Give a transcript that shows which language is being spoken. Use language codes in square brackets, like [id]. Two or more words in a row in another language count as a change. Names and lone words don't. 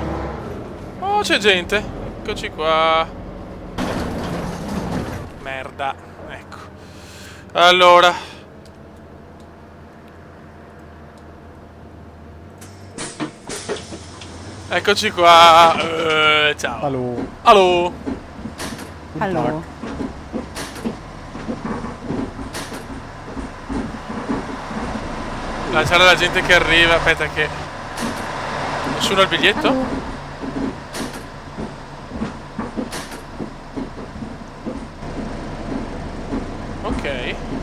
[it] Oh, c'è gente. Eccoci qua. Merda. Allora. Eccoci qua. Ciao. [de] Hallo. Allo. Guten Hallo. Tag. [it] Là c'è la gente che arriva. Aspetta che... Nessuno ha il biglietto? [de] Hallo. [it] Ok.